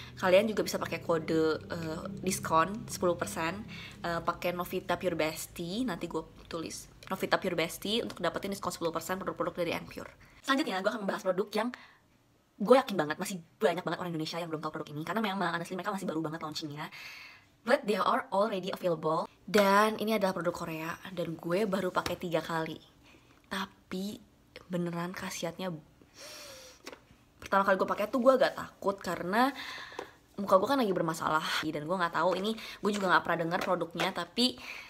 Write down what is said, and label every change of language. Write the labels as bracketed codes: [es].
[id] Kalian juga bisa pakai kode diskon 10%, pakai Novita Pure Bestie. Nanti gue tulis Novita Pure Bestie untuk dapetin diskon 10% produk-produk dari Pure. Selanjutnya gue akan membahas produk yang gue yakin banget masih banyak banget orang Indonesia yang belum tahu produk ini, karena memang honestly mereka masih baru banget launchingnya. [en] But they are already available. [id] Dan ini adalah produk Korea, dan gue baru pakai 3 kali. Tapi beneran khasiatnya, pertama kali gue pakai tuh gue agak takut karena muka gue kan lagi bermasalah, dan gue nggak tahu ini, gue juga nggak pernah dengar produknya, tapi